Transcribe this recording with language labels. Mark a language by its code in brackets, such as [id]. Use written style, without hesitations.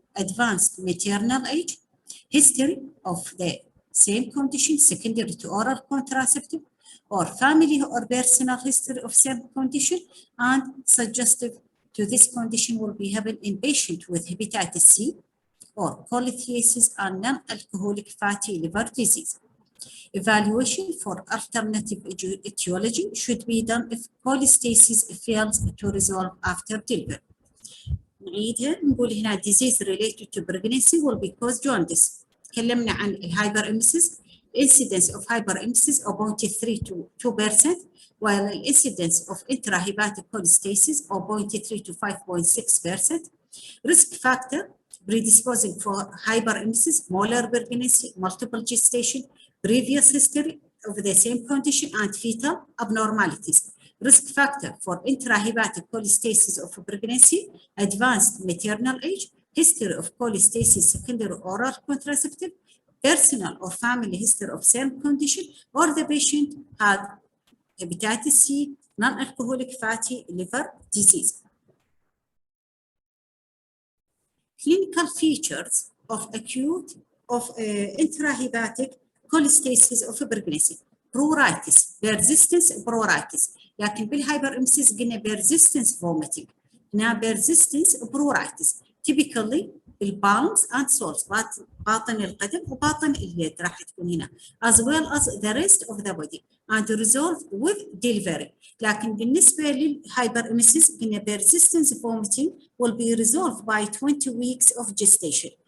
[en] Advanced maternal age, history of the same condition secondary to oral contraceptive, or family or personal history of same condition, and suggestive to this condition will be happen in patient with hepatitis C or cholestasis and non-alcoholic fatty liver disease. Evaluation for alternative etiology should be done if cholestasis fails to resolve after delivery. [ar] نعيدها نقول هنا [en] disease related to pregnancy will be caused jaundice. [ar] تكلمنا عن الهايبرإمسيس. [en] Incidence of hyperemesis of 0.3 to 2%, while the incidence of intrahepatic cholestasis of 0.3 to 5.6%. Risk factor predisposing for hyperemesis, molar pregnancy, multiple gestation, previous history of the same condition, and fetal abnormalities. Risk factor for intrahepatic cholestasis of pregnancy, advanced maternal age, history of cholestasis secondary oral contraceptive, personal or family history of same condition, or the patient had hepatitis C, non-alcoholic fatty liver disease. Clinical features of acute intrahepatic cholestasis of pregnancy. Pruritus, persistence pruritus. [ar] لكن بالهايبرإمسيس قلنا [en] persistence vomiting. [ar] هنا [en] persistence pruritus. Typically البالمز and soles [ar] باطن القدم وباطن اليد راح تكون هنا, [en] as well as the rest of the body, and resolved with delivery. [ar] لكن بالنسبة للهايبرإمسيس قلنا [en] persistence vomiting will be resolved by 20 weeks of gestation.